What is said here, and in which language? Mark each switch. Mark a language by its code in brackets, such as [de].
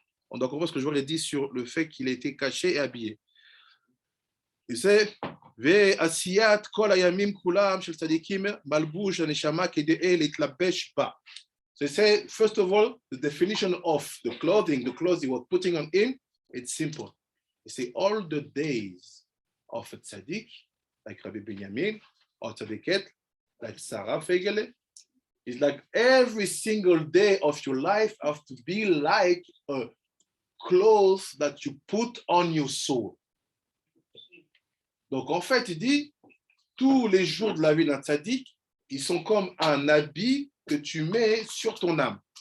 [fr] On doit comprendre ce que je vous ai dit sur le fait qu'il a été caché et habillé. Il sait, [he] ועשיית כל הימים כולם של צדיקים מלבוש הנשמה כדי להתלבש בה. [en] So he said, first of all, the definition of the clothing he was putting on him, it's simple. He said, all the days of a tzaddik, like Rabbi Binyamin, or Tzadeket, like Sarah Fegele, it's like every single day of your life have to be like a clothes that you put on your soul. [fr] Donc, en fait, il dit, tous les jours de la vie d'un tzaddik, ils sont comme un habit que tu mets sur ton âme.